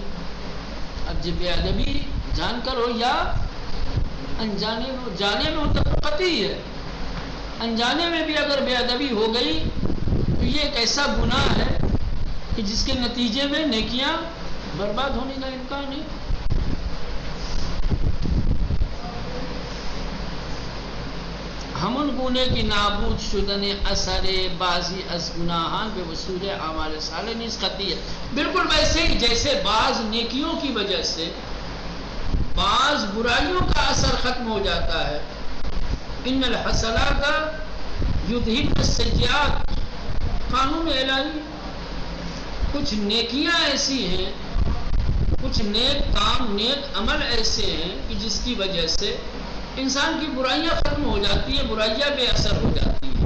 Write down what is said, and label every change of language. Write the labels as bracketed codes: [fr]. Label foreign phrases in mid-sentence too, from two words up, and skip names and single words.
[ur] اب جب بے ادبی جان کر ہو یا انجانے میں ہو، جانے میں ہو تب تو قطعی ہے، انجانے میں بھی اگر بے ادبی ہو گئی تو یہ ایک ایسا گناہ ہے کہ جس کے نتیجے میں نیکیاں برباد ہونے کا امکان ہے۔ [fa] ہمون گونے کی نابود شدن اثر بعضی از گناہان بے وصول اعمال صالح نیز قطعی [ur] ہے، بالکل ویسے ہی جیسے بعض نیکیوں کی وجہ سے بعض برائیوں کا اثر ختم ہو جاتا ہے۔ [ar] ان الحسنات یذہبن السیئات، [ur] قانون الہی، کچھ نیکیاں ایسی ہیں، کچھ نیک کام نیک عمل ایسے ہیں کہ جس کی وجہ سے انسان کی برائیاں ختم ہو جاتی ہیں، برائیاں بے اثر ہو جاتی ہیں۔